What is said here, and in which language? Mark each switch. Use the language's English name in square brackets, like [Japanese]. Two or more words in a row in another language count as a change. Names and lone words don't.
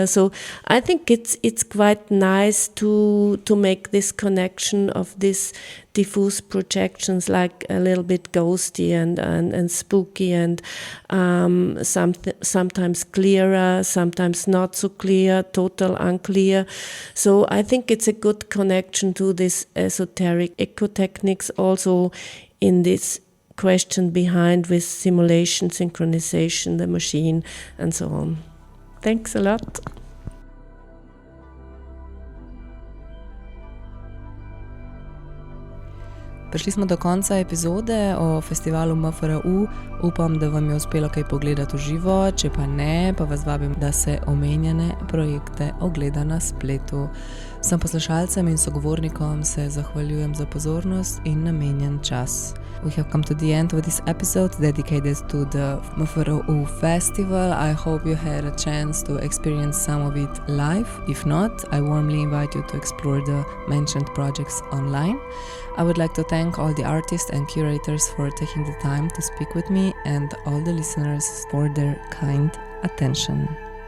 [English] So I think it's quite nice to make this connection of these diffuse projections, like a little bit ghosty and spooky, and sometimes clearer, sometimes not so clear, total unclear. So I think it's a good connection to this esoteric ekotechnics, also in this question behind with simulation, synchronization, the machine, and so on. Thanks a lot. [Slovenian] Prišli smo do konca epizode o festivalu MFRU. Upam, da vam je uspelo kaj pogledati v živo, če pa ne, pa vas vabim, da se omenjene projekte ogleda na spletu. Vsem poslušalcem in sogovornikom se zahvaljujem za pozornost in namenjen čas. [English] We have come to the end of this episode dedicated to the MFRU festival. I hope you had a chance to experience some of it live. If not, I warmly invite you to explore the mentioned projects online. I would like to thank all the artists and curators for taking the time to speak with me and all the listeners for their kind attention.